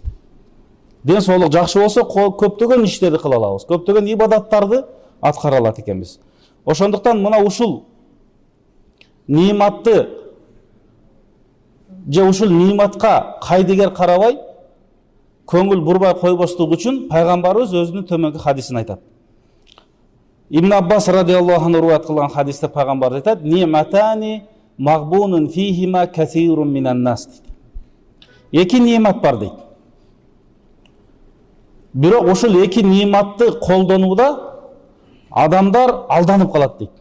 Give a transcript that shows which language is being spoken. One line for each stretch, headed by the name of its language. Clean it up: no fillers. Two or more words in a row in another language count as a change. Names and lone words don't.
Kyrgyz: Ден соолук жакшы болсо көптөгөн иштерди кыла алабыз, көптөгөн ибадаттарды аткара алат экенбиз. Ошондуктан мына ушул ниматты же ушул ниматка кайдыгер карабай, көңүл бурбай койбоштук үчүн пайгамбарыбыз өзүнүн төмөнкү хадисин айтат.
Arabic: Ибн Аббас رضي الله عنه
Kyrgyz: руwayat кылган хадисте пайгамбар айтат:
Arabic: "نعمتان مغبون فيهما كثير من الناس."
Kyrgyz: Эки нимат бар дейт. Бирок ушул эки ниматты колдонууда адамдар алданып калат дейт.